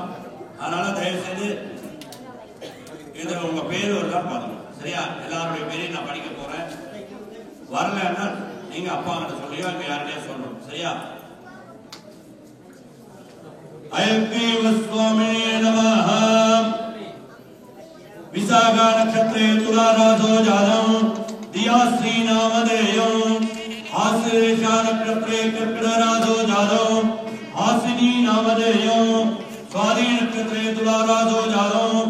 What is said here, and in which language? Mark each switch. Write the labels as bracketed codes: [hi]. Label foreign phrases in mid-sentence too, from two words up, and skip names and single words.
[ta] அதனால தயவு செய்து இதுல உங்க பேர் வருதான் பாருங்க. சரியா? எல்லாருடைய பேரையும் நான் படிக்க போறேன். வரலன்னா நீங்க அப்பா கிட்ட சொல்லியோ அங்க யார்கிட்டயும் சொல்லணும். சரியா? [sa] हयग्रीव स्वामिने नमः. विशाखा नक्षत्रे तुला राजो जातम् दियाश्री नामधेयम् आश्लेषा नक्षत्रे कर्कट राजो जातम् आश्विनी नामधेयम् स्वाति नक्षत्रे तुला राजो जातम्